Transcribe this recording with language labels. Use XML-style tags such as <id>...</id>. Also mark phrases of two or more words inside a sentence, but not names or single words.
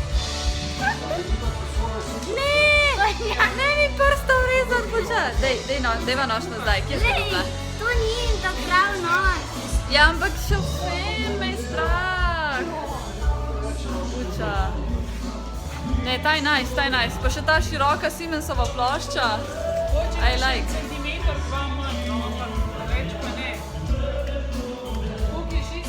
<sl>Ne mi prstov rezat počas. Dejva nož nazaj, kje si bila? To ni ta prav nož. Ja, ampak šofer, me je strah. Uča. Ne, ta je nice. Pa še ta široka Siemensova plošča.</sl> <en>I like.</en> <sl>Centimeter, dva manj, no, ampak več pa ne. Koliko je</sl>